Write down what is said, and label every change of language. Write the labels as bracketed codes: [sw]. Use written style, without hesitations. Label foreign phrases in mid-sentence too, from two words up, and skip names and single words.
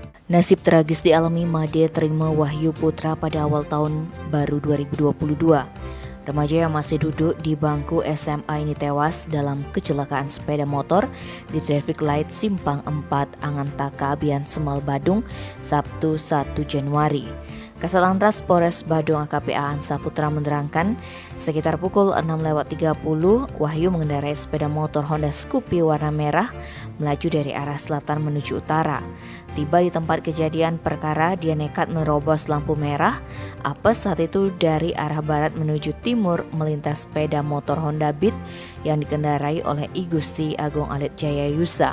[id] Nasib tragis dialami Made Trima Wahyu Putra pada awal tahun baru 2022. Remaja yang masih duduk di bangku SMA ini tewas dalam kecelakaan sepeda motor di [en] traffic light [id] Simpang 4 Angantaka, Abian Semal, Badung, Sabtu 1 Januari. Kasatlantas Polres Badung AKP Aan Saputra menerangkan, sekitar pukul 6.30 Wahyu mengendarai sepeda motor Honda Scoopy warna merah melaju dari arah selatan menuju utara. Tiba di tempat kejadian perkara, dia nekat menerobos lampu merah. Apes saat itu dari arah barat menuju timur melintas sepeda motor Honda Beat yang dikendarai oleh I Gusti Agung Alit Jayayusa.